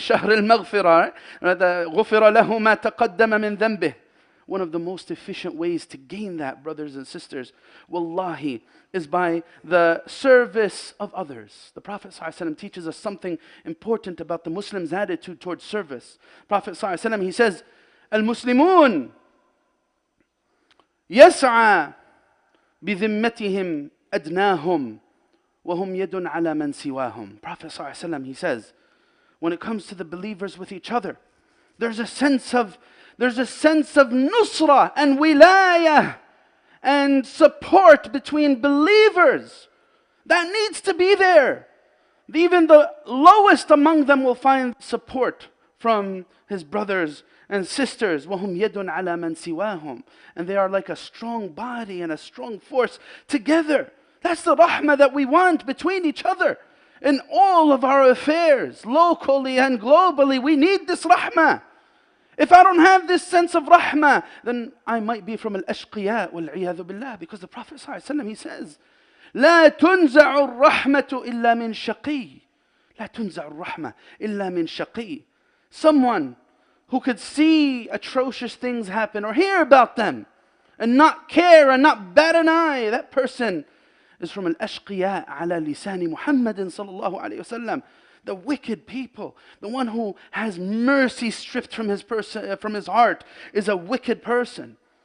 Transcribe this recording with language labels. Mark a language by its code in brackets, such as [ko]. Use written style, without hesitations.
[ar] Shahr al-maghfirah. غُفِرَ لَهُ مَا تَقَدَّمَ مِنْ ذَنْبِهِ. [en] One of the most efficient ways to gain that, brothers and sisters, wallahi, is by the service of others. The Prophet ﷺ teaches us something important about the Muslim's attitude towards service. Prophet ﷺ, he says, [ar] Al-Muslimun يسعى بذمتهم أدناهم وهم يد على من سواهم. [en] Prophet ﷺ, he says, when it comes to the believers with each other, there's a sense of nusra and wilayah and support between believers. That needs to be there. Even the lowest among them will find support from his brothers and sisters. [ar] وَهُمْ يَدٌ عَلَى مَنْ سِوَاهُمْ. [en] And they are like a strong body and a strong force together. That's the rahmah that we want between each other. In all of our affairs, locally and globally, we need this rahmah. If I don't have this sense of rahmah, then I might be from al-ashqiya wal-'iyadhu billah. Because the Prophet ﷺ, he says, [ar] لا تنزع الرحمة إلا من شقي. لا تنزع الرحمة إلا من شقي. [en] Someone who could see atrocious things happen or hear about them and not care and not bat an eye, that person is from al-ashqiya ala lisani Muhammadin sallallahu alayhi wa sallam. The wicked people, the one who has mercy stripped from his heart, is a wicked person.